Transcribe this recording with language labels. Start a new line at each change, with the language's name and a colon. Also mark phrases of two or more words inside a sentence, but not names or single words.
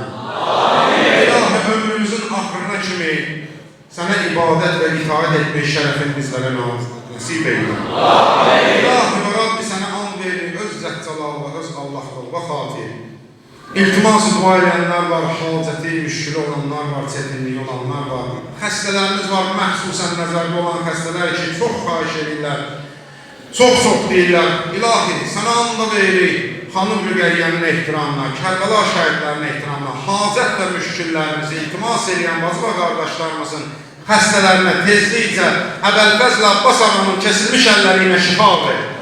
Azerbaijani: İlahi, ömrümüzün axırına kimi sana ibadet ve itaat etmək şərəfin
Turkish: bizlere nasip eyle.
Azerbaijani: İlahi ve Rabbi sana an verir, öz zəccəlal ve öz Allahlığa xatir. İltiması dua edenler var, haceti, müşkülü olanlar var, çetinliği olanlar var. Xəstələrimiz var, məxsusən nəzərdə olan xəstələr için çox xahiş edirlər, çox deyirlər. İlahi, sana anda veririk, Xanım Rüqəyyənin ehtiramına, Kərbəla şəhidlərinin ehtiramına, hacət və müşküllərimizi iltimas edən bacı və qardaşlarımızın xəstələrinə tezlikcə Əbəlfəzl Abbas ağanın kesilmiş əlləri ilə şifa ver.